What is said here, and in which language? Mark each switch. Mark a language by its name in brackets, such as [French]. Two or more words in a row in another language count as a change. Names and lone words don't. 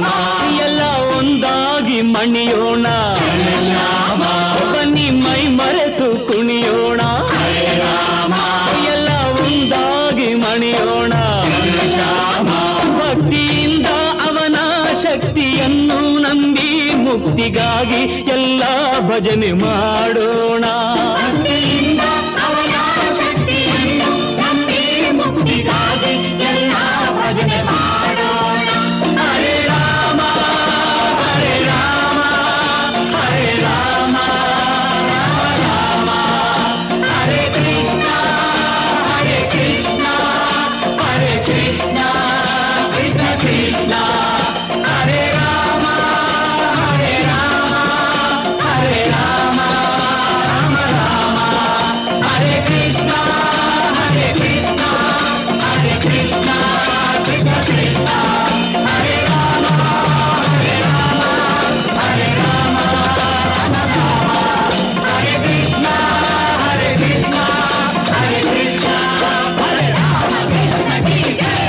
[Kannada] ಎಲ್ಲ ಒಂದಾಗಿ ಮಣಿಯೋಣ ಶ್ಯಾಮ ಬನ್ನಿ ಮೈ ಮರೆತು ಕುಣಿಯೋಣ [Sanskrit] ಹರೇ ರಾಮ [Kannada] ಎಲ್ಲ ಒಂದಾಗಿ ಮಣಿಯೋಣ ಶ್ಯಾಮ ಭಕ್ತಿಯಿಂದ ಅವನ ಶಕ್ತಿಯನ್ನು ನಂಬಿ ಮುಕ್ತಿಗಾಗಿ ಎಲ್ಲ ಭಜನೆ ಮಾಡೋಣ ಭಕ್ತಿಯಿಂದ ಅವನ ಶಕ್ತಿಯನ್ನು ನಂಬಿ ಮುಕ್ತಿಗಾಗಿ ಎಲ್ಲ ಭಜನೆ ಮಾಡೋಣ [Sanskrit] ಹರೇ ರಾಮ ಹರೇ ರಾಮ ಹರೇ ರಾಮ ರಾಮ ರಾಮ ಹರೇ ಕೃಷ್ಣ ಕೃಷ್ಣ ಕೃಷ್ಣ ಕೃಷ್ಣ ಕೃಷ್ಣ ಹರೇ ರಾಮ ಹರೇ ರಾಮ ಹರೇ ರಾಮ ರಾಮ ರಾಮ ಹರೇ ಕೃಷ್ಣ ಕೃಷ್ಣ ಕೃಷ್ಣ ಕೃಷ್ಣ ಕೃಷ್ಣ ಹರೇ ರಾಮ ಹರೇ ರಾಮ ಹರೇ ರಾಮ ರಾಮ ರಾಮ ಹರೇ ಕೃಷ್ಣ ಕೃಷ್ಣ ಹರೇ ಕೃಷ್ಣ ಹರೇ ರಾಮ ಕೃಷ್ಣ ಕೃಷ್ಣ